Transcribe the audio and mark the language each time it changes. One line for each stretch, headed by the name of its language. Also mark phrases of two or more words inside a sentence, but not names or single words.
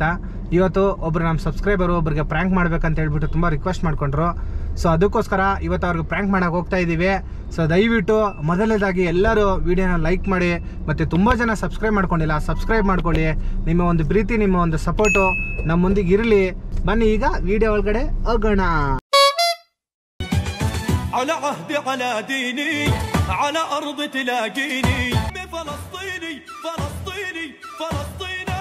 Kannada: ಇವತ್ತು ಒಬ್ರು ನಮ್ಮ ಸಬ್ಸ್ಕ್ರೈಬರು ಒಬ್ರಿಗೆ ಪ್ರ್ಯಾಂಕ್ ಮಾಡ್ಬೇಕಂತ ಹೇಳ್ಬಿಟ್ಟು ತುಂಬ ರಿಕ್ವೆಸ್ಟ್ ಮಾಡ್ಕೊಂಡ್ರು. ಸೊ ಅದಕ್ಕೋಸ್ಕರ ಇವತ್ತು ಅವ್ರಿಗೆ ಪ್ರ್ಯಾಂಕ್ ಮಾಡೋಕೆ ಹೋಗ್ತಾ ಇದ್ದೀವಿ. ಸೊ ದಯವಿಟ್ಟು ಮೊದಲನೇದಾಗಿ ಎಲ್ಲರೂ ವಿಡಿಯೋನ ಲೈಕ್ ಮಾಡಿ, ಮತ್ತು ತುಂಬ ಜನ ಸಬ್ಸ್ಕ್ರೈಬ್ ಮಾಡ್ಕೊಂಡಿಲ್ಲ, ಸಬ್ಸ್ಕ್ರೈಬ್ ಮಾಡ್ಕೊಳ್ಳಿ. ನಿಮ್ಮ ಒಂದು ಪ್ರೀತಿ, ನಿಮ್ಮ ಒಂದು ಸಪೋರ್ಟು ನಮ್ಮ ಮುಂದಿಗೆ ಇರಲಿ. ಬನ್ನಿ ಈಗ ವಿಡಿಯೋ ಒಳಗಡೆ ಹೋಗೋಣ.
Arabic: على عهدي على ديني على أرض تلاقيني بفلسطيني فلسطيني فلسطيني.